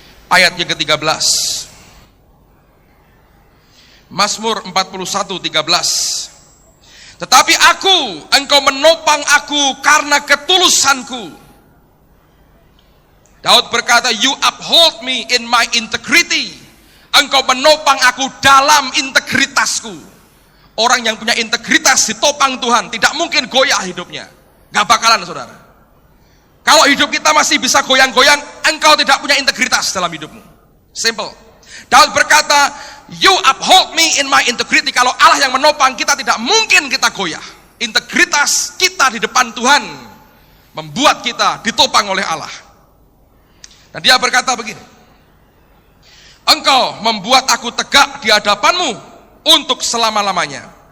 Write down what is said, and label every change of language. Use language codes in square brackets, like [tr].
[id] Ayat yang ke-13. Mazmur 41:13. Tetapi engkau menopang aku karena ketulusanku. Daud berkata, [en] you uphold me in my integrity. [id] Engkau menopang aku dalam integritasku. Orang yang punya integritas ditopang Tuhan, tidak mungkin goyah hidupnya. Gak bakalan, saudara. Kalau hidup kita masih bisa goyang-goyang, engkau tidak punya integritas dalam hidupmu. Simple. Daud berkata, [en] you uphold me in my integrity. [id] Kalau Allah yang menopang kita, tidak mungkin kita goyah. Integritas kita di depan Tuhan membuat kita ditopang oleh Allah. Dan dia berkata begini, engkau membuat aku tegak di hadapanmu untuk selama-lamanya.